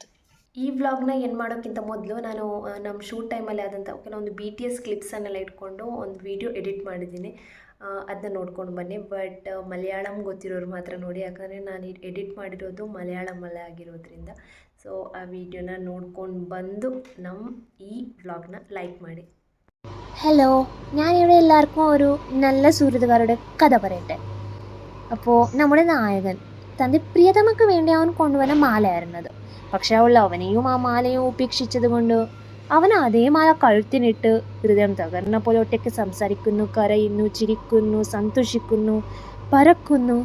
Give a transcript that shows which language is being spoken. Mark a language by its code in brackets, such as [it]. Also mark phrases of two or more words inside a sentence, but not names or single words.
[kn] ಈ ವ್ಲಾಗ್ನ ಏನು ಮಾಡೋಕ್ಕಿಂತ ಮೊದಲು ನಾನು ನಮ್ಮ [en] shoot time [kn] ಆದಂಥ ಕೆಲವೊಂದು [en] BTS clips [kn] ಇಟ್ಕೊಂಡು ಒಂದು [en] video edit [kn] ಮಾಡಿದ್ದೀನಿ. ಅದನ್ನ ನೋಡ್ಕೊಂಡು ಬನ್ನಿ. ಬಟ್ ಮಲಯಾಳಂ ಗೊತ್ತಿರೋರು ಮಾತ್ರ ನೋಡಿ, ಯಾಕಂದರೆ ನಾನು ಎಡಿಟ್ ಮಾಡಿರೋದು ಮಲಯಾಳಮಲ್ಲೇ ಆಗಿರೋದ್ರಿಂದ. ಸೊ ಆ ವಿಡಿಯೋನ നോಡ್ಕೊಂಡು ಬಂದು ನಮ್ಮ ಈ ವ್ಲಾಗ್ನ ಲೈಕ್ ಮಾಡಿ. [ml] ഹലോ, ഞാനിവിടെ എല്ലാവർക്കും ഒരു നല്ല സുഹൃത്തുക്കാരുടെ കഥ പറയട്ടെ. അപ്പോൾ നമ്മുടെ നായകൻ തൻ്റെ പ്രിയതമക്ക് വേണ്ടി അവൻ കൊണ്ടുവന്ന മാലയായിരുന്നത്. പക്ഷെ അവൾ അവനെയും ആ മാലയും ഉപേക്ഷിച്ചത് കൊണ്ട് അവൻ അതേ മാല കഴുത്തിനിട്ട് ഹൃദയം തകർന്ന പോലെ ഒറ്റയ്ക്ക് സംസാരിക്കുന്നു, കരയുന്നു, ചിരിക്കുന്നു, സന്തോഷിക്കുന്നു, പറക്കുന്നു.